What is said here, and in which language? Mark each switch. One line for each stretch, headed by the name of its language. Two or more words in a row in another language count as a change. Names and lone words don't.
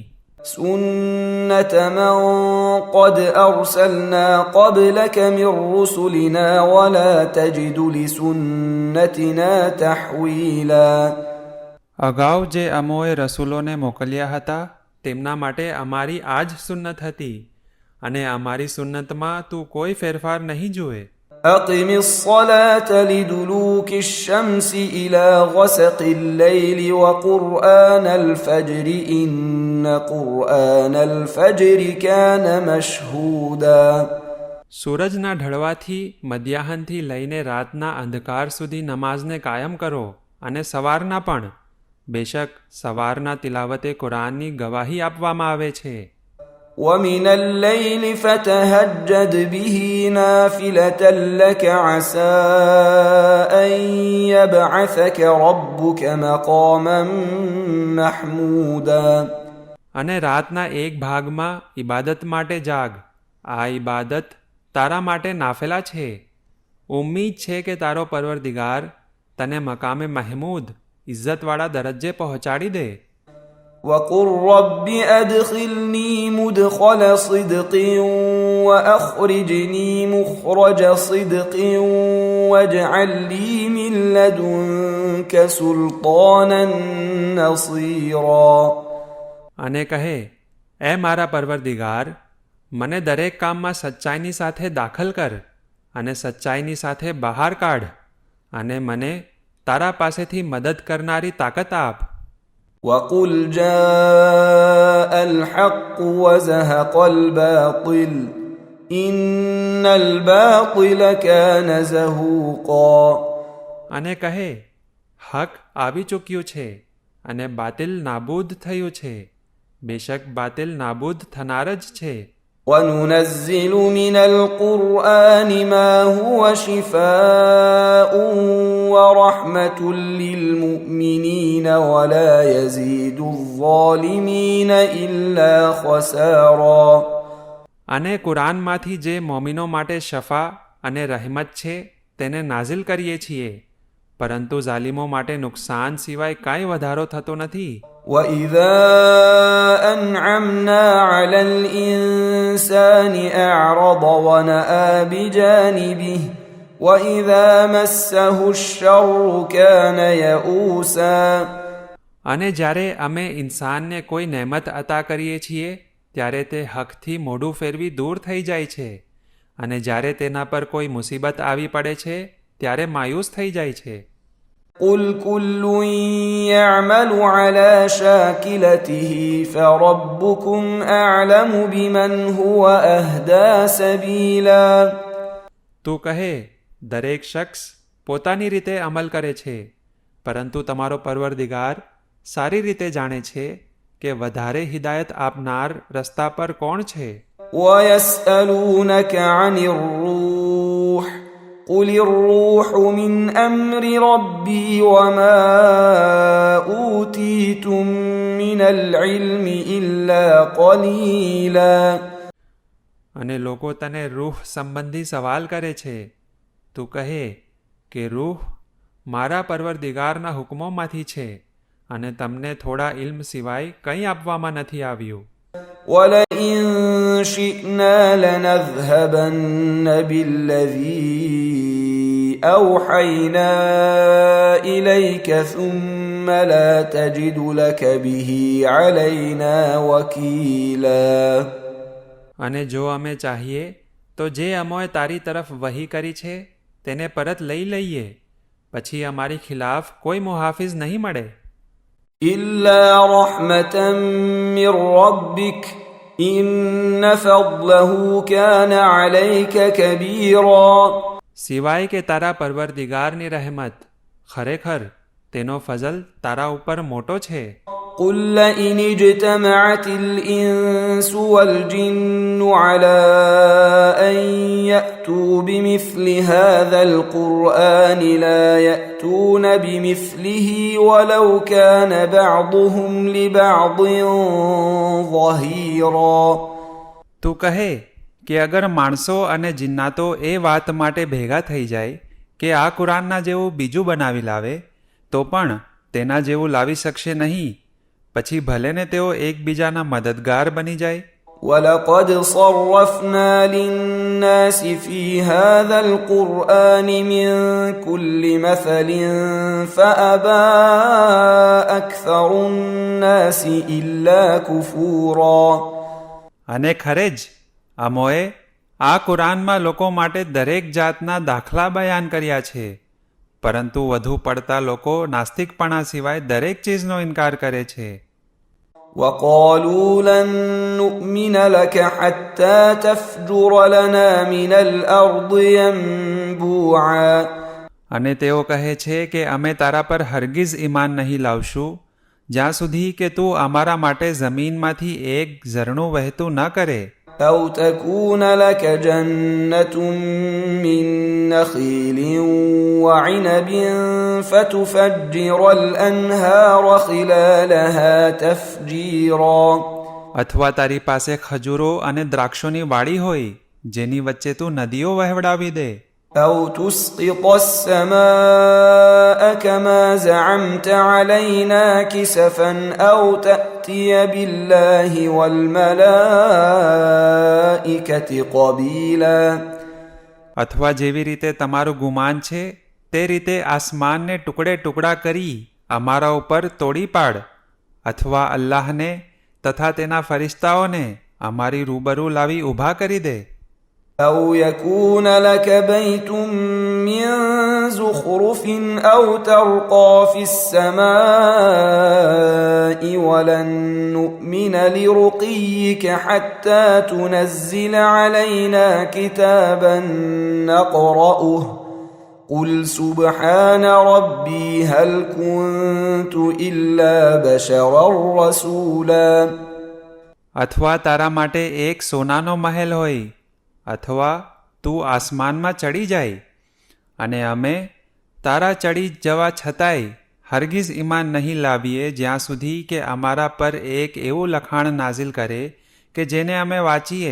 Arabic: سُنَّةَ مَن قَدْ أَرْسَلْنَا قَبْلَكَ مِن رُّسُلِنَا وَلَا تَجِدُ لِسُنَّتِنَا تَحْوِيلًا.
Gujarati: અગાઉ જે અમોએ રસૂલોને મોકલ્યા હતા તેમના માટે અમારી આ જ સુન્નત હતી અને અમારી સુન્નતમાં તું કોઈ ફેરફાર નહીં જુએ.
Arabic: أقم الصلاة لدلوك الشمس إلى غسق الليل وقرآن الفجر إن قرآن الفجر كان مشهودا.
Gujarati: સૂરજના ઢળવાથી મધ્યાહનથી લઈને રાતના અંધકાર સુધી નમાઝને કાયમ કરો અને સવારના પણ. બેશક સવારના તિલાવતે કુરાનની ગવાહી આપવામાં આવે છે.
Arabic: ومن الليل فتهجد به نافلة لك عسى أن يبعثك ربك مقاما محمودا.
Gujarati: અને રાતના એક ભાગમાં ઇબાદત માટે જાગ. આ ઇબાદત તારા માટે નાફેલા છે. ઉમ્મીદ છે કે તારો પરવરદિગાર તને મકામે મહમૂદ ઇજ્જતવાળા દરજ્જે પહોંચાડી દે.
Arabic: وقل رب أدخلني مدخل صدق وأخرجني مخرج صدق واجعل لي من لدنك سلطانا نصيرا.
Gujarati: અને કહે, એ મારા પરવરદિગાર, મને દરેક કામમાં સચ્ચાઈની સાથે દાખલ કર અને સચ્ચાઈની સાથે બહાર કાઢ અને મને તારા પાસેથી મદદ કરનારી તાકાત આપ.
Arabic: وقل جاء الحق وزهق الباطل إن الباطل كان زهوقا.
Gujarati: અને કહે, હક આવી ચૂક્યું છે અને બાતિલ નાબૂદ થયું છે. બેશક બાતિલ નાબૂદ થનાર જ છે.
Arabic: وننزل من القرآن ما هو شفاء ورحمة للمؤمنين ولا يزيد الظالمين إلا خسارا.
Gujarati: અને કુરાનમાંથી જે મોમિનો માટે શફા અને રહેમત છે તેને નાઝિલ કરીએ છીએ, પરંતુ ઝાલિમો માટે નુકસાન સિવાય કાંઈ વધારો થતો નથી.
Arabic: وإذا أنعمنا على الإنسان أعرض ونأى بجانبه وإذا مسه الشر كان يئوسا.
Gujarati: અને જ્યારે અમે ઇન્સાનને કોઈ નહેમત અતા કરીએ છીએ ત્યારે તે હકથી મોઢું ફેરવી દૂર થઈ જાય છે, અને જ્યારે તેના પર કોઈ મુસીબત આવી પડે છે ત્યારે માયુસ થઈ જાય છે.
Arabic: قل كل يعمل على شاكلته فربكم أعلم بمن هو أهدى سبيلا.
Gujarati: તું કહે, દરેક શખ્સ પોતાની રીતે અમલ કરે છે, પરંતુ તમારો પરવરદિગાર સારી રીતે જાણે છે કે વધારે હિદાયત આપનાર રસ્તા પર કોણ છે.
Arabic: ويسألونك عن الروح قل الروح من أمر ربي وما أوتيتم من العلم إلا قليلا.
Gujarati: અને લોકો તને રૂહ સંબંધી સવાલ કરે છે. તું કહે કે રૂહ મારા પરવરદિગારના હુકમોમાંથી છે અને તમને થોડા ઇલ્મ સિવાય કંઈ આપવામાં નથી આવ્યું.
Arabic: ولئن شئنا لنذهبن بالذي أوحينا إليك ثم لا تجد لك به علينا وكيلا.
Gujarati: અને જો અમે ચાહીએ તો જે અમોએ તારી તરફ વહી કરી છે તેને પરત લઈ લઈએ, પછી અમારી ખિલાફ કોઈ મુહાફિઝ નહીં મળે.
Arabic: إلا رحمة من ربك إن فضله كان عليك كبيرا.
Gujarati: સિવાય કે તારા પરવરદિગારની રહેમત, ખરેખર તેનો ફઝલ તારા ઉપર મોટો છે.
Arabic: قل لئن اجتمعت الإنس والجن على أن يأتوا بمثل هذا القرآن لا يأتون بمثله ولو كان بعضهم لبعض ظهيرا.
Gujarati: તું કહે કે અગર માણસો અને જિન્નાતો એ વાત માટે ભેગા થઈ જાય કે આ કુરાનના જેવું બીજું બનાવી લાવે તો પણ તેના જેવું લાવી શકશે નહીં, પછી ભલે ને તેઓ એકબીજાના મદદગાર બની જાય.
Arabic: ولقد صرفنا للناس في هذا القرآن من كل مثل فأبى أكثر الناس إلا كفورا.
Gujarati: અને ખરે જ અમોએ આ કુરાનમાં લોકો માટે દરેક જાતના દાખલા બયાન કર્યા છે, પરંતુ વધુ પડતા લોકો નાસ્તિકપણા સિવાય દરેક ચીજનો ઇનકાર કરે છે.
Arabic: وقالوا لن نؤمن لك حتى تفجر لنا من الأرض ينبوعا.
Gujarati: અને તેઓ કહે છે કે અમે તારા પર હરગીઝ ઈમાન નહીં લાવશું જ્યાં સુધી કે તું અમારા માટે જમીનમાંથી એક ઝરણું વહેતું ન કરે,
Arabic: أو تكون لك جنة من نخيل وعنب فتفجر الأنهار خلالها تفجيرا
Gujarati: અથવા તારી પાસે ખજૂરો અને દ્રાક્ષોની વાડી હોય જેની વચ્ચે તું નદીઓ વહેવડાવી દે,
Arabic: أو تسقط السماء كما زعمت علينا كسفا أو تأتي بالله والملائكة قبيلا
Gujarati: અથવા જેવી રીતે તમારું ગુમાન છે તે રીતે આસમાનને ટુકડે ટુકડા કરી અમારા ઉપર તોડી પાડ, અથવા અલ્લાહને તથા તેના ફરિશ્તાઓને અમારી રૂબરૂ લાવી ઊભા કરી દે.
Arabic: أو يكون لك بيت من زخرف أو ترقى في السماء ولن نؤمن لرقيك حتى تنزل علينا كتابا نقرأه قل سبحان ربي هل كنت إلا بشرا رسولا
Gujarati: અથવા તારા માટે એક સોનાનો મહેલ હોય, અથવા તું આસમાનમાં ચડી જાય અને અમે તારા ચડી જવા છતાંય હરગીઝ ઈમાન નહીં લાવીએ જ્યાં સુધી કે અમારા પર એક એવું લખાણ નાઝિલ કરે કે જેને અમે વાંચીએ.